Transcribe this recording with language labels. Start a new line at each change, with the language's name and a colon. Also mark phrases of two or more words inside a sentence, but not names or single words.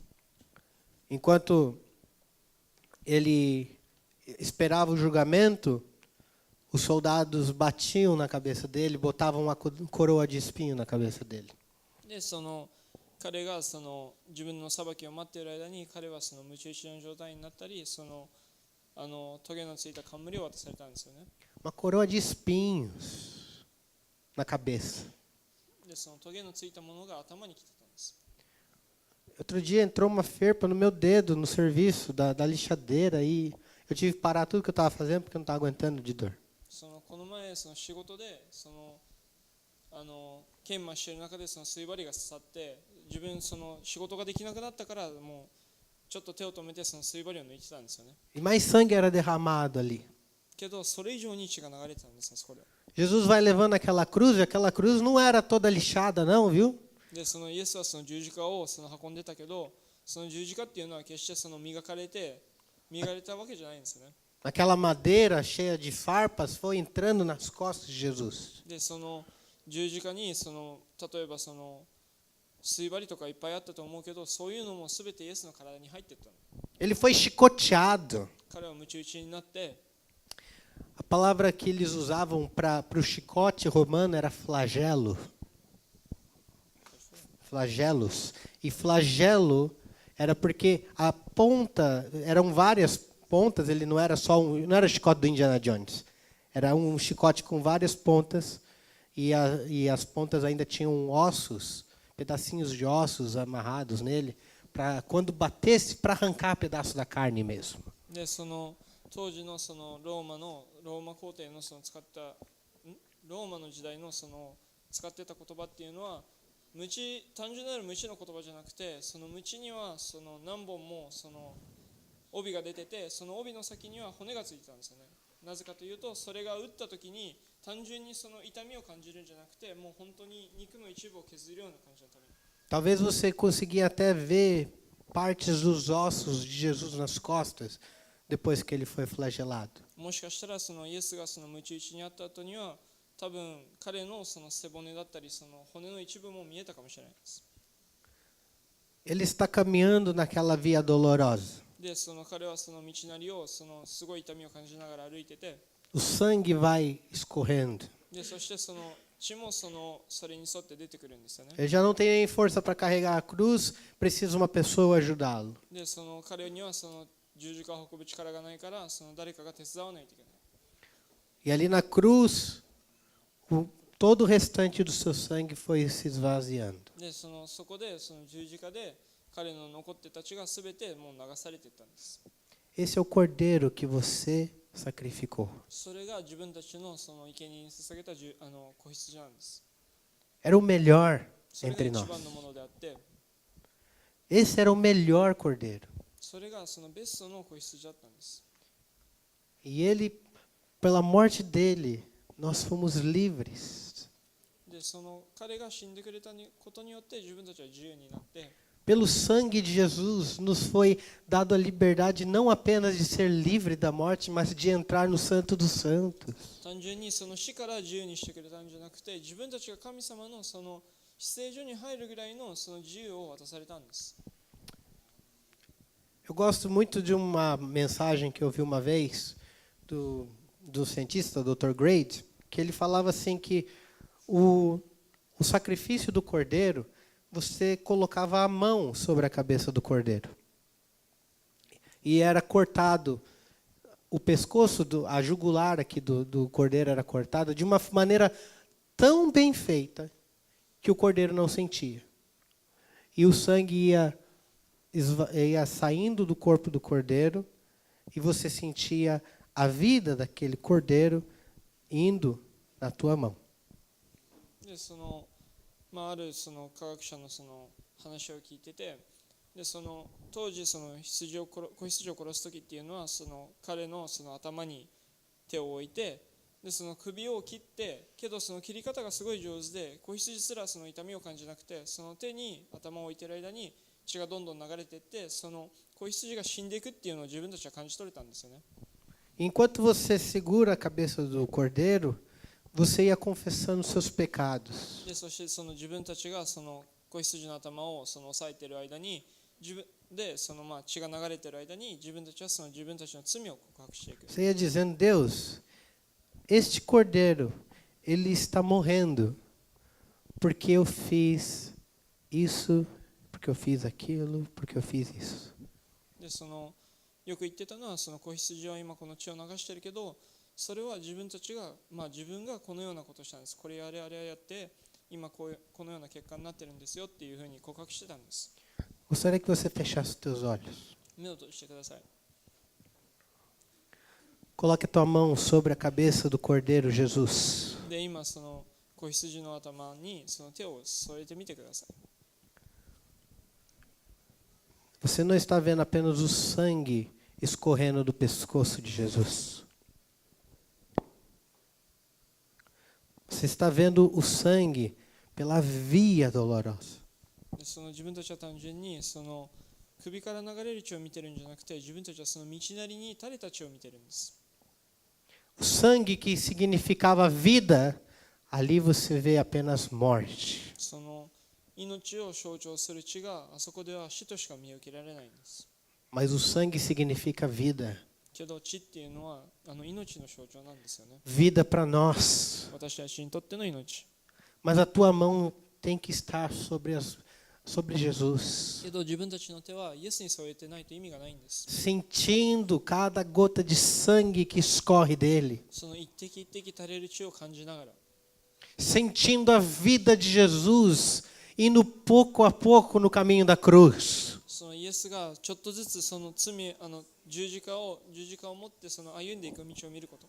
Portuguese: Enquanto ele esperava o julgamento, os soldados batiam na cabeça dele, botavam uma coroa de espinho na cabeça dele.
Japanese: で彼が自分の裁きを待っている間に彼はムチ打ちの状態になったりトゲのついた冠を渡されたんですよね。
Portuguese: Uma coroa de espinhos na cabeça.
Japanese: でトゲのついたものが頭に来てたんです。
Portuguese: Outro dia entrou uma ferpa no meu dedo no serviço da lixadeira e eu tive que parar tudo que eu estava fazendo porque eu não estava aguentando de dor.
Japanese: この前仕事で研磨している中で水針が刺さって自分仕事ができなくなったからもうちょっと手を止めて水針を抜いてたんですよね。
Portuguese: E mais sangue era derramado ali.
Japanese: けどそれ以上に血が流れてたんです、そこで。
Portuguese: Jesus vai levando aquela cruz e aquela cruz não era toda lixada não, viu?
Japanese: でイエスは十字架を運んでたけど、十字架っていうのは決して磨かれたわけじゃないんですよね。
Portuguese: Aquela madeira cheia de farpas foi entrando nas costas de Jesus.
Japanese: で十字架に例えば水針とかいっぱいあったと思うけど、そういうのも全てイエスの体に入っていったの。
Portuguese: Ele foi chicoteado.
Japanese: 彼はムチ打ちになって、
Portuguese: A palavra que eles usavam para o chicote romano era flagelo. Flagelos. E flagelo era porque a ponta, eram várias pontas, ele não era só não era o chicote do Indiana Jones. Era um chicote com várias pontas e as pontas ainda tinham ossos, pedacinhos de ossos amarrados nele, para quando batesse para arrancar pedaço da carne mesmo.
Japanese: で当時のローマ皇帝の使ったローマの時代の使ってた言葉っていうのは単純なる鞭の言葉じゃなくて、鞭には何本も帯が出てて、その帯の先には骨がついてたんですよね。なぜかというと、それが打った時に単純に痛みを感じるんじゃなくて、もう本当に肉の一部を削るような感じのために。
Portuguese: Talvez você conseguia até ver partes dos ossos de Jesus nas costas depois que ele foi flagelado.
Japanese: もしかしたらイエスが鞭打ちにあった後には多分彼の背骨だったり骨の一部も見えたかもしれないです。
Portuguese: Ele está caminhando naquela via dolorosa.
Japanese: で彼は道なりをすごい痛みを感じながら歩いてて、
Portuguese: o sangue vai escorrendo.
Japanese: でそしてその血もそれに沿って出てくるんですよね。
Portuguese: Ele já não tem força para carregar a cruz, precisa uma pessoa ajudá-lo.
Japanese: でその彼にはその十字架を運ぶ力がないから、その誰かが手伝わないといけない。
Portuguese: E ali na cruz, todo o restante do seu sangue foi se esvaziando.
Japanese: でそこでその十字架で彼の残ってた血が全てもう流されていったんです。
Portuguese: Esse é o cordeiro que você sacrificou.
Japanese: それが自分たちのその生贄に捧げた子羊なんです。
Portuguese: Era o melhor
Japanese: それが
Portuguese: entre
Japanese: 一
Portuguese: nós.
Japanese: 番のものであって、
Portuguese: Esse era o melhor cordeiro.
Japanese: それがそのベストの子羊だったんです。
Portuguese: E ele, pela morte dele, nós fomos livres.
Japanese: でその彼が死んでくれたことによって自分たちは自由になって、
Portuguese: Pelo sangue de Jesus, nos foi dado a liberdade não apenas de ser livre da morte, mas de entrar no Santo dos Santos.
Japanese: 単純にその死から自由にしてくれたんじゃなくて、自分たちが神様のその至聖所に入るぐらいのその自由を渡されたんです。
Portuguese: Eu gosto muito de uma mensagem que eu ouvi uma vez do cientista, Dr. Grade, que ele falava assim que o sacrifício do cordeiro, você colocava a mão sobre a cabeça do cordeiro. E era cortado o pescoço, a jugular aqui do cordeiro era cortada de uma maneira tão bem feita que o cordeiro não sentia. E o sangue ia saindo do corpo do cordeiro e você sentia a vida daquele cordeiro indo na tua mão.
Japanese: であるその科学者のその話を聞いてて、で当時その子羊を殺す時っていうのはその彼のその頭に手を置いて、でその首を切って、けどその切り方がすごい上手で、子羊すらその痛みを感じなくて、その手に頭を置いている間に血がどんどん流れていって、その子羊が死んでいくっていうのを自分たちは感じ取れたんですよね。
Portuguese: Enquanto você segura a cabeça do cordeiro, você ia confessando seus pecados.
Japanese: でそしてその自分たちがその子羊の頭をその押さえている間に、その血が流れている間に自分たちはその自分たちの罪を告白していく。
Portuguese: Você ia dizendo, Deus, este cordeiro, ele está morrendo porque eu fiz isso, porque eu fiz aquilo, porque eu fiz isso.
Japanese: でよく言ってたのは、その子羊は今この血を流してるけど、それは自分たちが、自分がこのようなことをしたんです。これやれあれやって、今このような結果になってるんですよっていうふうに告白してたんです。
Portuguese: Gostaria que você fechasse os teus olhos.
Japanese: 目を閉じてください。
Portuguese: Coloque a tua mão sobre a cabeça do cordeiro Jesus.
Japanese: で、今その子羊の頭にその手を添えてみてください。
Portuguese: Você não está vendo apenas o sangue escorrendo do pescoço de Jesus. Você está vendo o sangue pela via dolorosa.
Japanese: で自分たちは単純にその首から流れる血を見てるんじゃなくて、自分たちはその道なりに垂れた血を見てるんです。
Portuguese: O sangue que significava vida, ali você vê apenas morte.
Japanese: その命を象徴する血があそこでは死としか見受けられないんです。
Portuguese: Mas o sangue significa vida.
Japanese: けど血っていうのは命の象徴なんですよね。
Portuguese: Vida para nós.
Japanese: 私たちにとっての命。
Portuguese: Mas a tua mão tem que estar sobre Jesus.
Japanese: けど自分たちの手はイエスに添えてないと意味がないんです。
Portuguese: Sentindo cada gota de sangue que escorre dele.
Japanese: その一滴一滴垂れる血を感じながら、
Portuguese: Sentindo a vida de Jesus indo pouco a pouco no caminho da cruz.
Japanese: そのイエスがちょっとずつその十字架を持ってその歩んでいく道を見ること。